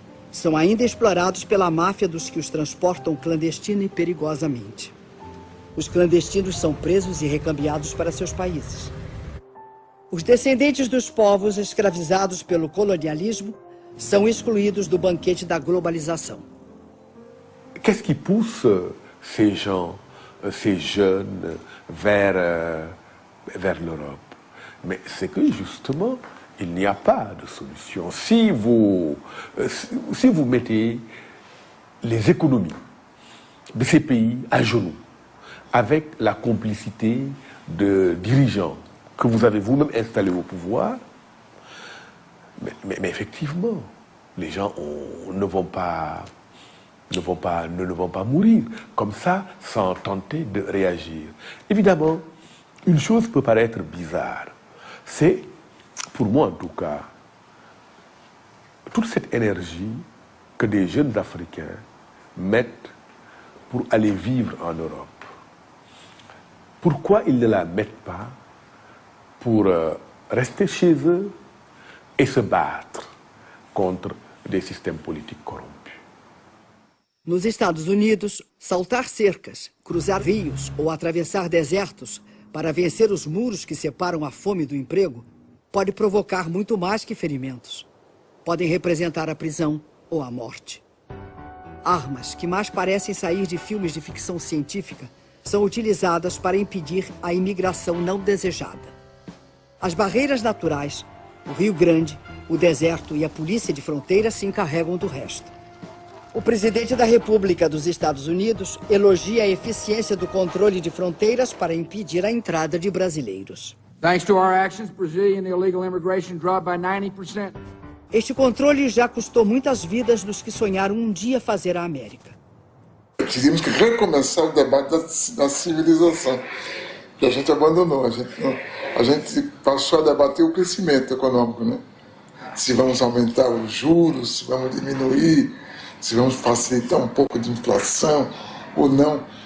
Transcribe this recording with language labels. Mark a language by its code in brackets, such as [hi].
[pt] São ainda explorados pela máfia dos que os transportam clandestina e perigosamente. Os clandestinos são presos e recambiados para seus países. Os descendentes dos povos escravizados pelo colonialismo são excluídos do banquete da globalização. [fr] Qu'est-ce qui pousse ces gens, ces jeunes vers l'Europe? Mais c'est que justement, il n'y a pas de solution. Si vous mettez les économies de ces pays à genoux, avec la complicité de dirigeants que vous avez vous-même installés au pouvoir, mais effectivement, les gens ne vont pas mourir comme ça sans tenter de réagir. Évidemment, une chose peut paraître bizarre. C'est, pour moi en tout cas, toute cette énergie que des jeunes Africains mettent pour aller vivre en Europe. Pourquoi ils ne la mettent pas pour rester chez eux et se battre contre des systèmes politiques corrompus? [pt] Nos Estados Unidos, saltar cercas, cruzar rios ou atravessar desertos para vencer os muros que separam a fome do emprego pode provocar muito mais que ferimentos. Podem representar a prisão ou a morte. Armas que mais parecem sair de filmes de ficção científica são utilizadas para impedir a imigração não desejada. As barreiras naturais, o Rio Grande, o deserto e a polícia de fronteira se encarregam do resto. O presidente da República dos Estados Unidos elogia a eficiência do controle de fronteiras para impedir a entrada de brasileiros. [en] Thanks to our actions, Brazilian illegal immigration dropped by 90%. [pt] Este controle já custou muitas vidas dos que sonharam um dia fazer a América. Teríamos que recomeçar o debate da civilização, que a gente abandonou. A gente passou a debater o crescimento econômico, né? Se vamos aumentar os juros, se vamos diminuir, se vamos facilitar um pouco de inflação ou não.